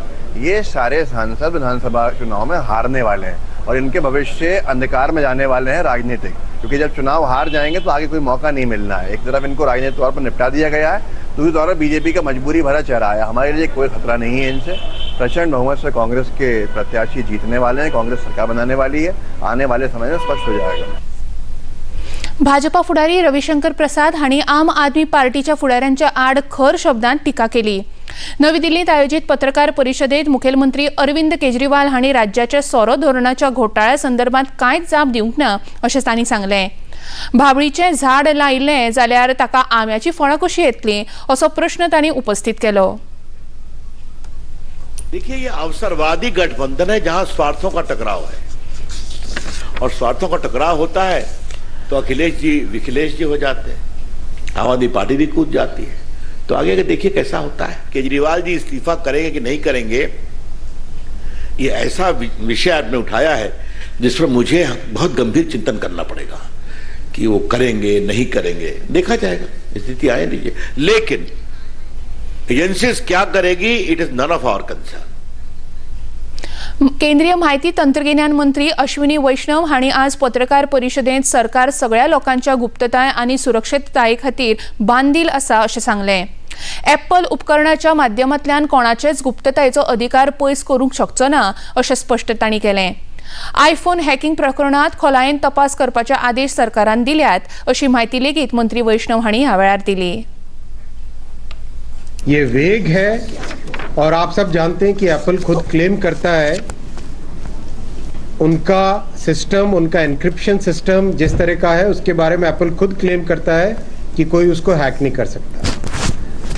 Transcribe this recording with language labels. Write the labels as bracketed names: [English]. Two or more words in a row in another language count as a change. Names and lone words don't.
[Hindi] ये सारे सांसद विधानसभा चुनाव में हारने वाले हैं और इनके भविष्य अंधकार में जाने वाले हैं राजनीतिक, क्योंकि जब चुनाव हार जाएंगे तो आगे कोई मौका नहीं मिलना है। एक तरफ इनको राजनीतिक तौर पर निपटा दिया गया है, दूसरी तरफ बीजेपी का मजबूरी भरा चेहरा है। हमारे लिए कोई खतरा नहीं है इनसे। प्रचंड बहुमत से कांग्रेस के प्रत्याशी जीतने वाले हैं, कांग्रेस सरकार बनाने वाली है। आने वाले समय में स्पष्ट हो जाएगा। [Konkani] भाजपा फुडारी रविशंकर प्रसाद हांणी आम आदमी पार्टीच्या फुडाऱ्यांच्या आड खर शब्दांत टिका केली। नवी दिल्लीत आयोजित पत्रकार परिषदेत मुखेलमंत्री अरविंद केजरीवाल हांणी राज्याच्या सोरो धोरणाच्या घोटाळ्या संदर्भात कांयच जाप दिवंक ना अशें तांणी सांगलें। भाबळीचें झाड लायिल्लें जाल्यार ताका आंब्याची फळां कशी येतलीं असो प्रश्न तांणी उपस्थित केलो। [Hindi] देखिए, ये अवसरवादी गठबंधन है जहां स्वार्थों का टकराव है, और स्वार्थों का टकराव होता है तो अखिलेश जी विखिलेश जी हो जाते हैं, आम आदमी पार्टी भी कूद जाती है। तो आगे के देखिए कैसा होता है। केजरीवाल जी इस्तीफा करेंगे कि नहीं करेंगे, ये ऐसा विषय आपने उठाया है जिस पर मुझे बहुत गंभीर चिंतन करना पड़ेगा कि वो करेंगे नहीं करेंगे, देखा जाएगा, स्थिति आए दीजिए। लेकिन एजेंसीज क्या करेगी, [English] It is none of our concern. [Konkani] केंद्रीय माहिती तंत्रज्ञान मंत्री अश्विनी वैष्णव हांणी आज पत्रकार परिषदेत सरकार सगळ्या लोकांच्या गुप्तताय आनी सुरक्षितताये खातीर बांदील आसा अशें सांगलें। ॲपल उपकरणाच्या माध्यमांतल्यान कोणाचेच गुप्ततायेचो अधिकार पयस करूंक शकचो ना अशें स्पश्ट तांणी केलें। आयफोन हॅकिंग प्रकरणात खोलायेन तपास करपाचे आदेश सरकारान दिल्यात अशी माहिती लेगीत मंत्री वैष्णव हांणी ह्या वेळार दिली। [Hindi] ये वेग है और आप सब जानते हैं कि एप्पल खुद क्लेम करता है उनका सिस्टम, उनका [English] encryption system [Hindi] जिस तरह का है उसके बारे में एप्पल खुद क्लेम करता है कि कोई उसको हैक नहीं कर सकता।